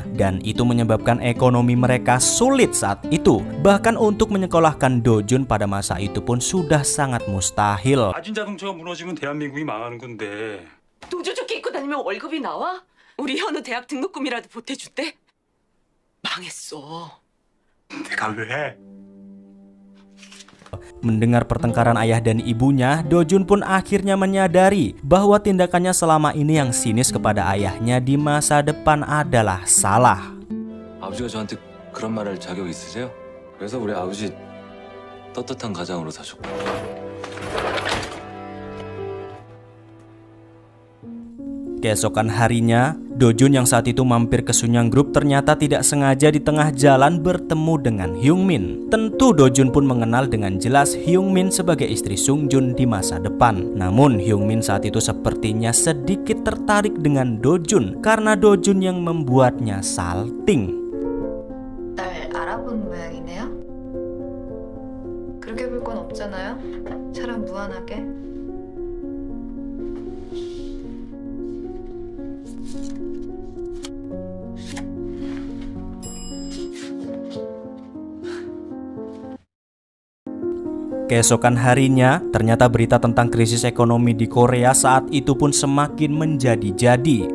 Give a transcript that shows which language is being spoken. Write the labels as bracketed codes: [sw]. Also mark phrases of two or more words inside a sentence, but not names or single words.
[id] Dan itu menyebabkan ekonomi mereka sulit saat itu. Bahkan untuk menyekolahkan Do Jun pada masa itu pun sudah sangat mustahil. [ko] 아진 자동차가 무너지면 대한민국이 망하는 건데. 노조조끼 입고 다니면 월급이 나와? 우리 현우 대학 등록금이라도 보태준대? 망했어. 내가 왜? [id] Mendengar pertengkaran ayah dan ibunya, Do Jun pun akhirnya menyadari bahwa tindakannya selama ini yang sinis kepada ayahnya di masa depan adalah salah. [ko] 아버지가 저한테 그런 말 할 자격 있으세요? 그래서 우리 아버지 떳떳한 가장으로 사셨고. [id] Keesokan harinya, Do Jun yang saat itu mampir ke Sunyang Group ternyata tidak sengaja di tengah jalan bertemu dengan Hyungmin. Tentu Do Jun pun mengenal dengan jelas Hyungmin sebagai istri Sung Jun di masa depan. Namun Hyungmin saat itu sepertinya sedikit tertarik dengan Do Jun karena Do Jun yang membuatnya salting. [ko] 날 알아본 모양이네요. 그렇게 볼 건 없잖아요. 사람 무한하게. [id] Keesokan harinya, ternyata berita tentang krisis ekonomi di Korea saat itu pun semakin menjadi-jadi.